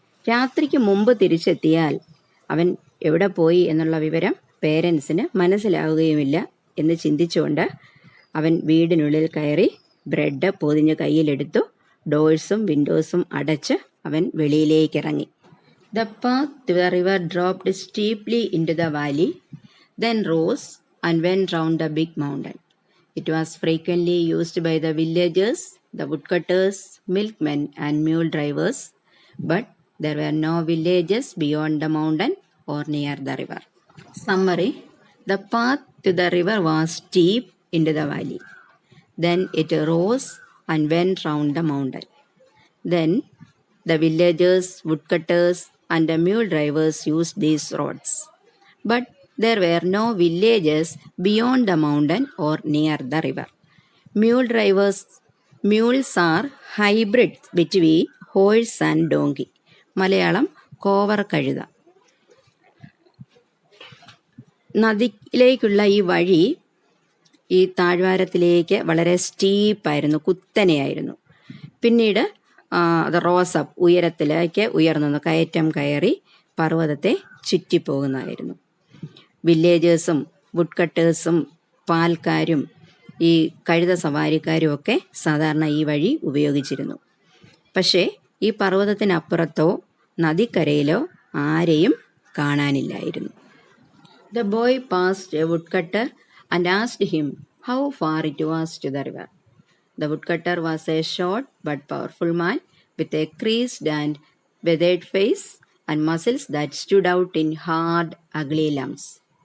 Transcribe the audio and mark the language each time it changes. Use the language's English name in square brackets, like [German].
[Malayalam] രാത്രിക്ക് മുമ്പ് തിരിച്ചെത്തിയാൽ അവൻ എവിടെ പോയി എന്നുള്ള വിവരം പേരൻസിന് മനസ്സിലാവുകയുമില്ല എന്ന് ചിന്തിച്ചുകൊണ്ട് അവൻ വീടിനുള്ളിൽ കയറി ബ്രെഡ് പൊതിഞ്ഞ് കയ്യിലെടുത്തു. ഡോഴ്സും വിൻഡോസും അടച്ച് അവൻ വെളിയിലേക്കിറങ്ങി. [English] The path to the river dropped steeply into the valley, then rose and went round a big mountain. It was frequently used by the villagers, the woodcutters, milkmen and mule drivers, but there were no villages beyond the mountain or near the river. Summary. The path to the river was steep into the valley. Then it rose and went round the mountain. Then the villagers, woodcutters and the mule drivers used these roads. But there were no villages beyond the mountain or near the river. Mules are hybrids between horse and donkey. [Malayalam] Malayalam കോവർ കഴുത. നദിയിലേക്കുള്ള ഈ വഴി ഈ താഴ്വാരത്തിലേക്ക് വളരെ സ്റ്റീപ്പായിരുന്നു, കുത്തനെയായിരുന്നു. പിന്നീട് അത് റോസപ്പ് ഉയരത്തിലേക്ക് ഉയർന്നു കയറ്റം കയറി പർവ്വതത്തെ ചുറ്റിപ്പോകുന്നതായിരുന്നു. വില്ലേജേഴ്സും വുഡ്കട്ടേഴ്സും പാൽക്കാരും ഈ കഴുത സവാരിക്കാരും ഒക്കെ സാധാരണ ഈ വഴി ഉപയോഗിച്ചിരുന്നു. പക്ഷേ ഈ പർവ്വതത്തിനപ്പുറത്തോ നദിക്കരയിലോ ആരെയും കാണാനില്ലായിരുന്നു. [English] The boy passed a woodcutter and asked him how far it was to the river. The woodcutter was a short but powerful man with a creased and withered face and muscles that stood out in hard, ugly lumps.